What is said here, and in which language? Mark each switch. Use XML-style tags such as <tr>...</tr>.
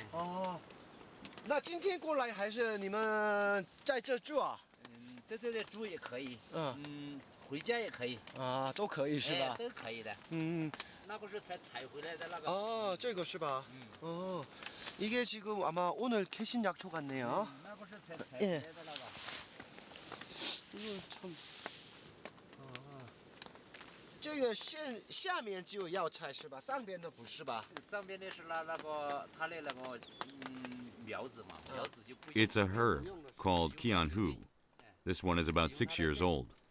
<zh>哦，那今天过来还是你们在这住啊？在这里住也可以。嗯，回家也可以。啊，都可以是吧？都可以的。嗯。那不是才采回来的那个。哦，这个是吧？</zh> <ko>哦，이게 지금 아마 오늘 캐신 약초 같네요.</ko> <zh>那不是才采回来的那个。</zh> <ko>이거 참.</ko> <zh>这个下面只有药材是吧？上边的不是吧？上边的是那个它的那个苗子嘛，苗子就不一样。</zh> <en>It's a herb called Qianhu. This one is about 6 years old.</en>